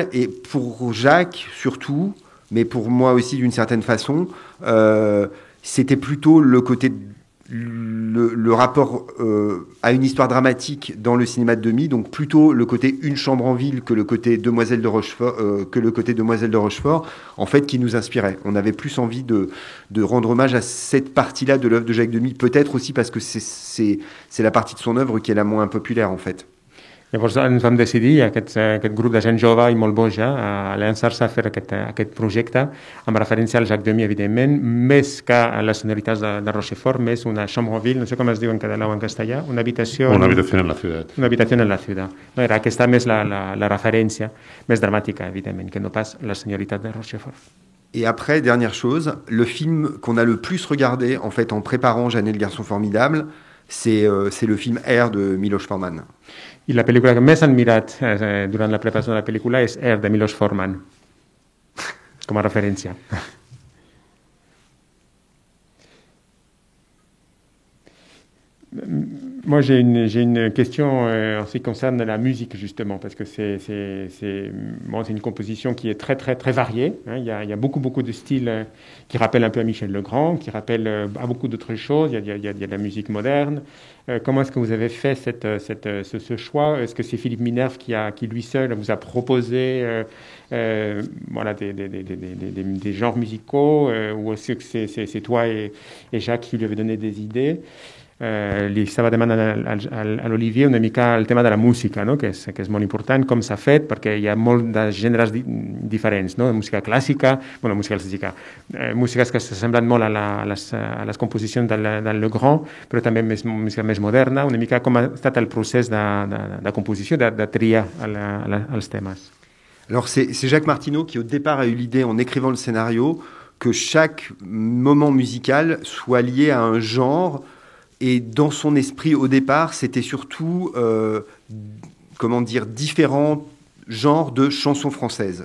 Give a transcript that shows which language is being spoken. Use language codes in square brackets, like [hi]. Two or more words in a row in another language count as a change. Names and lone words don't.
[fr] Et pour Jacques, surtout, mais pour moi aussi d'une certaine façon, c'était plutôt le rapport à une histoire dramatique dans le cinéma de Demy, donc plutôt le côté Une chambre en ville que le côté Demoiselle de Rochefort, en fait, qui nous inspirait. On avait plus envie de rendre hommage à cette partie-là de l'œuvre de Jacques Demy, peut-être aussi parce que c'est la partie de son œuvre qui est la moins populaire, en fait. [ca] Llavors ens vam decidir, aquest grup de gent jove i molt boja, a llançar-se a fer aquest projecte amb referència al Jacques Demy, evidentment, més que a les sonoritats de Rochefort, més una chambre en ville, no sé com es diu en català o en castellà, una habitació en la ciutat. Una habitació en la ciutat. No, era aquesta més la referència, més dramàtica, evidentment, que no pas la sonoritat de Rochefort. [fr] Et après, dernière chose, le film qu'on a le plus regardé, en fait, en préparant Jeanne et le garçon formidable, c'est le film Air de Milos Forman. [ca] I la pel·lícula que més han mirat durant la preparació de la pel·lícula és Air, de Milos Forman, com a referència. [fr] Moi, j'ai une question en ce qui concerne la musique, justement, parce que c'est une composition qui est très, très, très variée. Hein. Il y a beaucoup de styles qui rappellent un peu à Michel Legrand, qui rappellent à beaucoup d'autres choses. Il y a de la musique moderne. Comment est-ce que vous avez fait ce choix? Est-ce que c'est Philippe Miller qui lui seul vous a proposé des genres musicaux, ou est-ce que c'est toi et Jacques qui lui avez donné des idées? [ca] Li estava demanant a l'Olivier una mica el tema de la música, no? que és molt important, com s'ha fet, perquè hi ha molt de gèneres diferents, no? Música clàssica, músiques que s'assemblen molt a les composicions del Legrand, però també música més moderna, una mica com ha estat el procés de composició, de triar els temes. [fr] Alors c'est Jacques Martineau qui au départ a eu l'idée en écrivant le scénario que chaque moment musical soit lié à un genre. Et dans son esprit, au départ, c'était surtout, différents genres de chansons françaises.